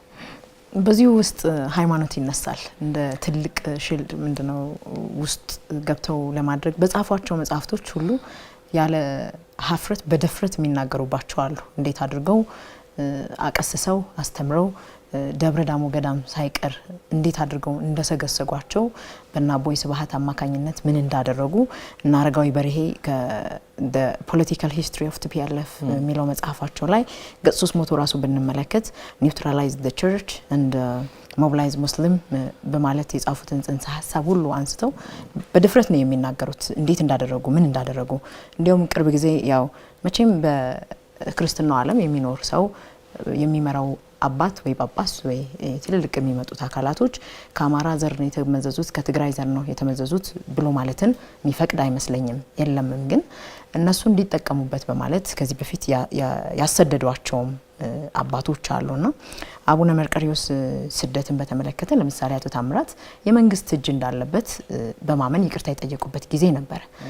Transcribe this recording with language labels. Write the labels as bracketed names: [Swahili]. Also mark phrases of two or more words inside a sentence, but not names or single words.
[Amharic] በዚህ ውስጥ ሃይማኖት ይነሳል እንደ ትልቅ ሽልድ ምንድነው ውስጥ ገብተው ለማድረግ በጻፏቸው መጽሐፍቶች ሁሉ ያለ ሀፍረት በድፍረት የሚናገሩባቸው አሉ። እንዴት አድርገው አቀስሰው አስተምረው ደብረ ዳሞ ገዳም ሳይቀር እንዴት አድርገው እንደሰገሰጓቸው በአቦይ ስብሃት አማካኝነት ምን እንዳደረጉ እና አረጋዊ በርሄ the political history of TPLF የሚለው መጽሐፋቸው ላይ ገጽ 300 ራሱ ብንመለከት [English] neutralize the church and mobilize muslim [Amharic] በማለት የጻፉትን ጽንሰ ሐሳብ ሁሉ አንስተው በድፍረት ነው የሚናገሩት እንዴት እንዳደረጉ ምን እንዳደረጉ እንዲያውም ቅርብ ጊዜ ያው መቼም በክርስትናው ዓለም የሚኖር ሰው የሚመራው አባት ወይ ጳጳስ ወይ ትልልቅ የሚመጡት አካላቶች ከአማራ ዘር ነው የተመዘዙት ከትግራይ ዘር ነው የተመዘዙት ብሎ ማለትን የሚፈቅድ አይመስለኝም የለምም ግን እነሱ እንዲጠቀሙበት በማለት ከዚህ በፊት ያሰደዷቸውም አባቶች አሉና አቡነ መርቆሬዎስ ስደትን በተመለከተ ለምሳሌ አቶ ታምራት የመንግስት እጅ እንዳለበት በማመን ይቅርታ የጠየቁበት ጊዜ ነበር